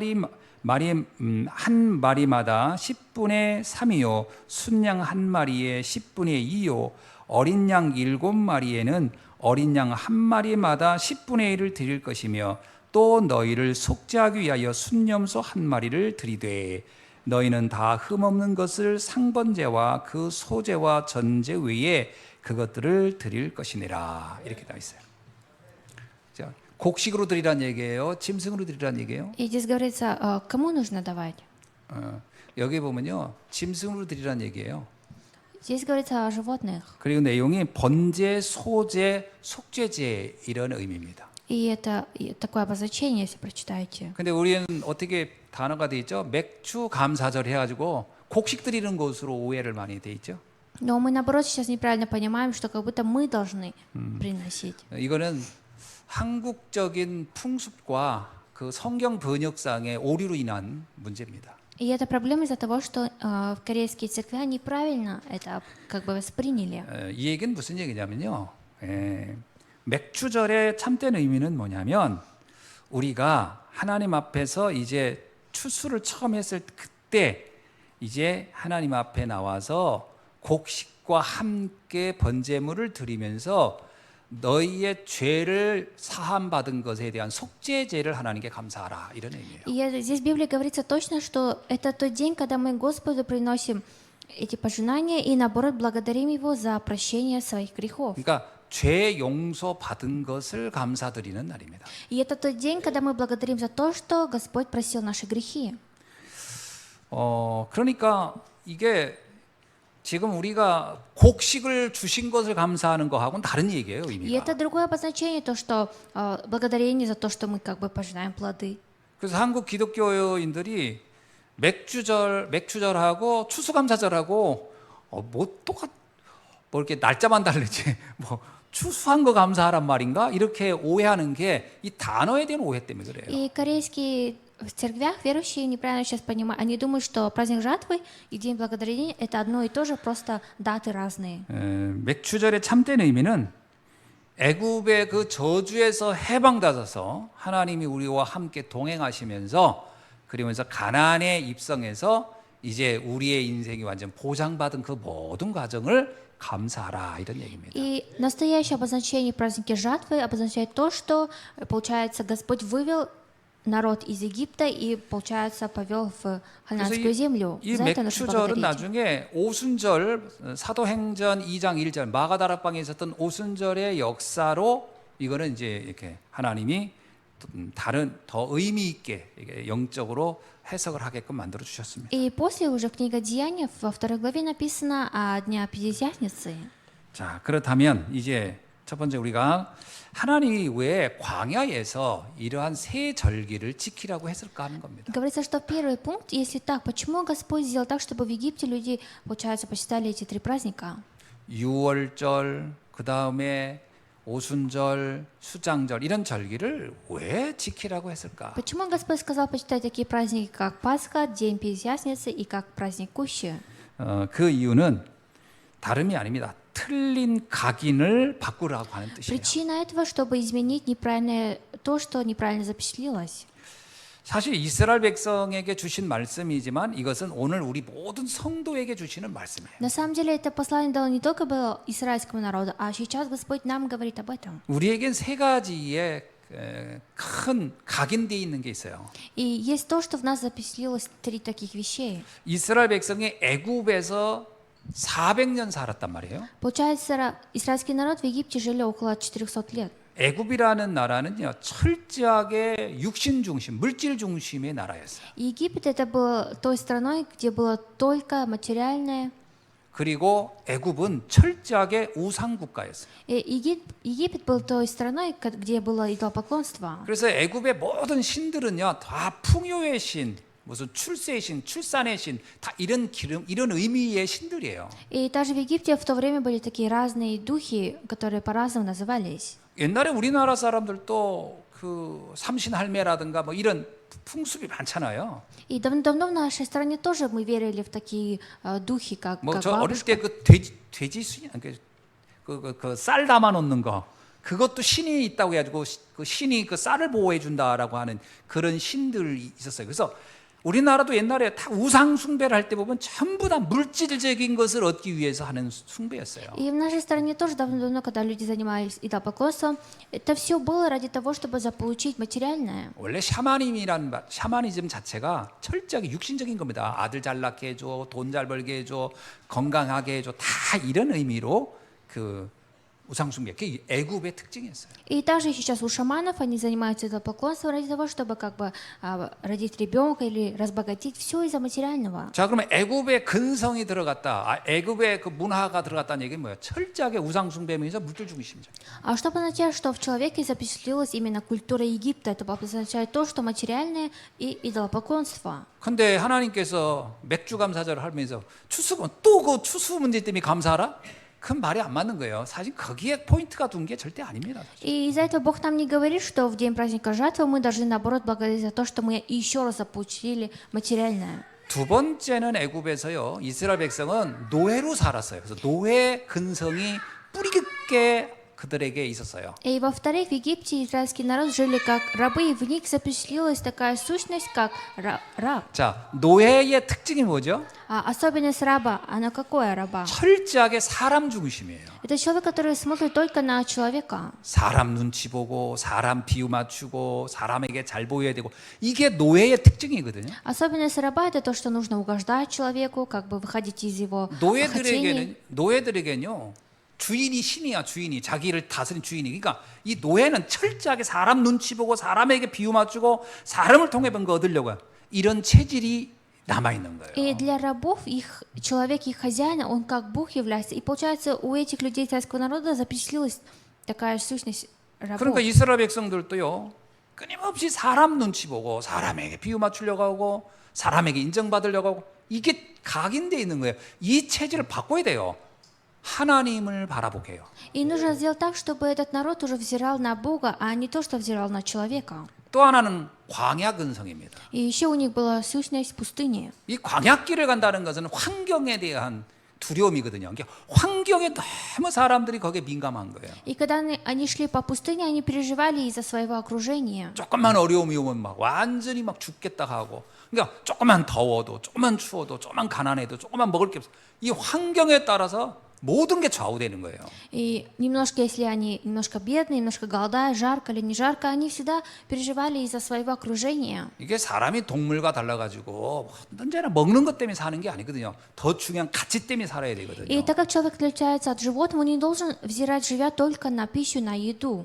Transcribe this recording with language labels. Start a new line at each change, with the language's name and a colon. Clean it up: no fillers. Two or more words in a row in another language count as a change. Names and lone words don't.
Korean: 마리마다 10분의 3이요 순양 한 마리에 10분의 2요 어린 양 7마리에는 어린 양 한 마리마다 10분의 1을 드릴 것이며 또 너희를 속죄하기 위하여 순염소 한 마리를 드리되 너희는 다 흠없는 것을 상번제와 그 소제와 전제 외에 그것들을 드릴 것이니라 이렇게 나와 있어요. 자, 곡식으로 드리란 얘기예요. 짐승으로 드리란 얘기예요.
Russian: И здесь говорится, кому нужно давать.
Korean: 여기 보면요, 짐승으로 드리란 얘기예요.
Russian: Здесь говорится о животных.
Korean: 그리고 내용이 번제, 소제, 속죄제 이런 의미입니다.
Russian: И это такое обозначение, если прочитаете.
Korean: 근데 우리는 어떻게 단어가 돼 있죠? 맥주 감사절 해가지고 곡식 드리는 것으로 오해를 많이 돼 있죠.
Russian: Но мы, наоборот, сейчас неправильно понимаем, что как будто мы должны приносить.
Korean: 이거는 한국적인 풍습과 그 성경 번역상의 오류로 인한 문제입니다.
Russian: И это проблема из-за того, что корейские церкви неправильно это как бы восприняли.
Korean: 이 얘기는 무슨 얘기냐면요. 맥주절의 참된 의미는 뭐냐면 우리가 하나님 앞에서 이제 추수를 처음 했을 그때 이제 하나님 앞에 나와서 곡식과 함께 번제물을 드리면서 너희의 죄를 사함 받은 것에 대한 속죄제를 하나님께 감사하라 이런 의미예요.
Russian: И здесь в Библии говорится точно, что это тот день, когда мы Господу приносим эти пожинания и наоборот благодарим Его за прощение своих грехов.
Korean: 그러니까 죄 용서 받은 것을 감사드리는 날입니다.
Russian: И это тот день, когда мы благодарим за то, что Господь просил наши грехи.
Korean: 그러니까 이게 지금 우리가 곡식을 주신 것을 감사하는 거하고는 다른 얘기예요,
Russian: И
Korean: 의미가.
Russian: это другое обозначение, то, что благодарение за то, что мы как бы пожинаем плоды.
Korean: 그래서 한국 기독교인들이 맥주절하고 추수감사절하고 뭐 이렇게 날짜만 다르지 뭐 추수한 거 감사하란 말인가 이렇게 오해하는 게 이 단어에 대한 오해 때문에 그래요.
Russian: И корейские в церквях верующие неправильно сейчас понимают. Они думают, что праздник жатвы и День благодарения это одно и то же, просто даты разные.
Korean: 맥주절의 참된 의미는 애굽의 그 저주에서 해방받아서 하나님이 우리와 함께 동행하시면서 그러면서 가나안에 입성해서 이제 우리의 인생이 완전 보장받은 그 모든 과정을 감사하라 이런 얘기입니다.
Russian: И настоящее обозначение праздники жатвы обозначает то, что, получается, Господь вывел народ из Египта и, получается, повел в ханаанскую землю.
Korean: 이
Russian: За это нужно
Korean: 맥주절은
Russian: благодарить.
Korean: 나중에 오순절 사도행전 2장 1절 마가다락방에 있었던 오순절의 역사로 이거는 이제 이렇게 하나님이 다른 더 의미 있게 이게 영적으로 해석을 하게끔 만들어 주셨습니다.
Russian: И после уже книга Деяний во второй главе написано о Дня Пятидесятницы.
Korean: 자, 그렇다면 이제 첫 번째 우리가 하나님이 왜 광야에서 이러한 세 절기를 지키라고 했을까 하는 겁니다.
Russian: Говорится, что первый пункт, если так, почему Господь сделал так, чтобы в Египте люди, получается, почитали эти три праздника?
Korean: 유월절, 그 다음에 오순절, 수장절 이런 절기를 왜 지키라고 했을까?
Russian: Почему Господь сказал почитать такие праздники, как Пасха, День Пятидесятницы и как праздник Кущи?
Korean: 그 이유는 다름이 아닙니다. 틀린 각인을 바꾸라고 하는 뜻이에요.
Russian: Причина этого, чтобы изменить неправильное, то, что неправильно запечатлелось.
Korean: 사실 이스라엘 백성에게 주신 말씀이지만 이것은 오늘 우리 모든 성도에게 주시는 말씀이에요.
Russian: На самом деле это послание дало не только было израильскому народу, а сейчас Господь нам говорит об этом.
Korean: 우리에겐 세 가지의 큰 각인되어 있는 게 있어요.
Russian: И есть то, что в нас запечатлелось три таких вещей.
Korean: 이스라엘 백성이 애굽에서 400년 살았단 말이에요.
Russian: Получается, израильский народ в Египте жили около 400 лет.
Korean: 애굽이라는 나라는요 철저하게 육신 중심, 물질 중심의 나라였어요.
Russian: Египет это было той страной, где было только материальное.
Korean: 그리고 애굽은 철저하게 우상 국가였어요.
Russian: Египет был той страной, где было идолопоклонство.
Korean: 그래서 애굽의 모든 신들은요 다 풍요의 신, 무슨 출세의 신, 출산의 신, 다 이런 의미의 신들이에요.
Russian: И даже в Египте в то время были такие разные духи, которые по-разному назывались.
Korean: 옛날에 우리나라 사람들도 그 삼신할매라든가 뭐 이런 풍습이 많잖아요.
Russian: И давно в нашей стране тоже мы верили в такие духи, как
Korean: 저 어릴
Russian: бабушка.
Korean: 때 그 돼지 수인 그 쌀 담아 놓는 거 그것도 신이 있다고 해가지고 그 신이 그 쌀을 보호해 준다라고 하는 그런 신들이 있었어요. 그래서 우리나라도 옛날에 다 우상 숭배를 할 때 보면 전부 다 물질적인 것을 얻기 위해서 하는 숭배였어요.
Russian: И в нашей стране тоже давно, когда люди занимались идолопоклонством, это все было ради того, чтобы заполучить материальное.
Korean: 원래 샤머니즘 자체가 철저하게 육신적인 겁니다. 아들 잘 낳게 해줘, 돈 잘 벌게 해줘, 건강하게 해줘, 다 이런 의미로 그 우상숭배. 그게 애굽의 특징이었어요.
Russian: И также сейчас у шаманов они занимаются идолопоклонством ради того, чтобы как бы родить ребенка или разбогатеть. Все из-за материального.
Korean: 자, 그러면 애굽의 근성이 들어갔다. 애굽의 그 문화가 들어갔다는 얘기는 뭐예요? 철저하게 우상숭배면서 물질 중심이죠.
Russian: А что означает, что в человеке запечатлелась именно культура Египта? Это означает то, что материальное и идолопоклонство.
Korean: 근데 하나님께서 맥주 감사절을 하면서 또 그 추수 문제 때문에 감사하라? 그 말이 안 맞는 거예요. 사실 거기에 포인트가 둔 게 절대 아닙니다. 사실.
Russian: И из-за этого Бог нам не говорит, что в день праздника жатвы мы должны, наоборот, благодарить за то, что мы еще раз получили материальное.
Korean: 두 번째는 애굽에서요. 이스라엘 백성은 노예로 살았어요. 그래서 노예 근성이 뿌리 깊게 그들에게 있었어요.
Russian: И во-вторых, в Египте израильский народ жили как рабы, и в них запечатлелась такая сущность, как раб.
Korean: 자, 노예의 특징이 뭐죠?
Russian: А особенность раба, она какое раба?
Korean: 철저하게 사람 중심이에요.
Russian: Это человек, который смотрит только на человека.
Korean: 사람 눈치 보고 사람 비유 맞추고 사람에게 잘 보여야 되고 이게 노예의 특징이거든요.
Russian: Особенность раба — это то, что нужно угождать человеку, как бы выходить из его хотений.
Korean: 노예들에게는요. 주인이 신이야. 주인이 자기를 다스린 주인이. 그러니까 이 노예는 철저하게 사람 눈치 보고 사람에게 비유 맞추고 사람을 통해 본 거 얻으려고 이런 체질이 남아 있는 거예요.
Russian: И для рабов их человек, их хозяин, он как Бог является. И получается, у этих людей израильского народа запечатлелась такая сущность рабов.
Korean: 그러니까 이스라엘 백성들도요. 끊임없이 사람 눈치 보고 사람에게 비유 맞추려고 하고 사람에게 인정받으려고 하고 이게 각인돼 있는 거예요. 이 체질을 바꿔야 돼요. 하나님을 바라보게 해요.
Russian: И нужно сделать так, чтобы этот народ уже взирал на Бога, а не то, что взирал на человека.
Korean: 또 하나는 광야 근성입니다.
Russian: И еще у них была сущность пустыни.
Korean: 이 광야길을 간다는 것은 환경에 대한 두려움이거든요. 그러니까 환경에 너무 사람들이 거기에 민감한 거예요.
Russian: И когда они шли по пустыне, они переживали из-за своего окружения.
Korean: 조금만 어려움이 오면 막 완전히 막 죽겠다 하고, 그러니까 조금만 더워도, 조금만 추워도, 조금만 가난해도, 조금만 먹을 게 없어. 이 환경에 따라서 모든 게 좌우되는 거예요.
Russian: И немножко, если они немножко бедные, немножко голодают, жарко или не жарко, они всегда переживали из-за своего окружения.
Korean: 이게 사람이 동물과 달라가지고 언제나 먹는 것 때문에 사는 게 아니거든요. 더 중요한 가치 때문에 살아야 되거든요.
Russian: И так как человек отличается от животного, он не должен взирать, живя только на пищу, на еду.